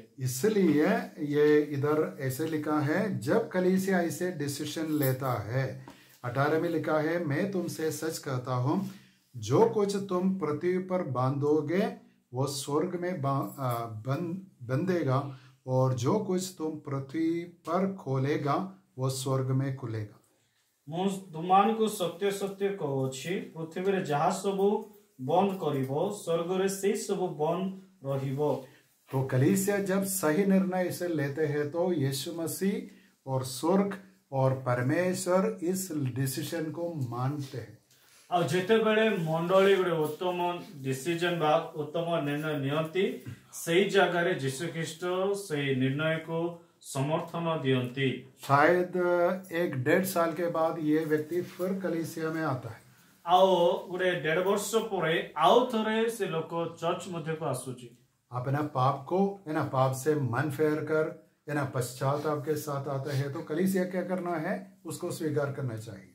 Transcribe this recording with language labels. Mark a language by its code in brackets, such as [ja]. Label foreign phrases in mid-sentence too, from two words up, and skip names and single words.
[hi] इसलिए ये इधर ऐसे लिखा है जब कलीसिया ऐसे डिसीजन लेता है, 18 में लिखा है मैं तुमसे सच कहता हूं जो कुछ तुम पृथ्वी पर बांधोगे वो स्वर्ग में बंधेगा और जो कुछ तुम पृथ्वी पर खोलेगा वो स्वर्ग में खुलेगा। [or] ମୁଁ ତୁମାନଙ୍କୁ ସତ୍ୟ ସତ୍ୟ କହୁଛି ପୃଥିବୀରେ ଯାହା ସବୁ ବନ୍ଦ କରିବ ସ୍ୱର୍ଗରେ ସେଇ ସବୁ ବନ୍ଦ ରହିବ। [hi] तो कलीसिया जब सही निर्णय इसे लेते हैं तो यीशु मसीह और स्वर्ग और परमेश्वर इस डिसीजन को मानते हैं। [or] ଆଉ ଯେତେବେଳେ ମଣ୍ଡଳୀ ଗୋଟେ ଉତ୍ତମ ଡିସିଜନ ବା ଉତ୍ତମ ନିର୍ଣ୍ଣୟ ନିଅନ୍ତି ସେଇ ଜାଗାରେ ଯୀଶୁ ଖ୍ରୀଷ୍ଟ ସେଇ ନିର୍ଣ୍ଣୟକୁ ସମର୍ଥନ ଦିଅନ୍ତି। [hi] शायद 1-1.5 साल के बाद ये व्यक्ति फिर कलीसिया में आता है। [or] ଆଉ ଗୋଟେ 1.5 ବର୍ଷ ପରେ ଆଉ ଥରେ ସେ ଲୋକ ଚର୍ଚ୍ଚ ମଧ୍ୟ କୁ ଆସୁଛି। [hi] अपना पाप को है ना, पाप से मन फेर कर है ना पश्चाताप के साथ आता है तो कलीसिया क्या करना है उसको स्वीकार करना चाहिए।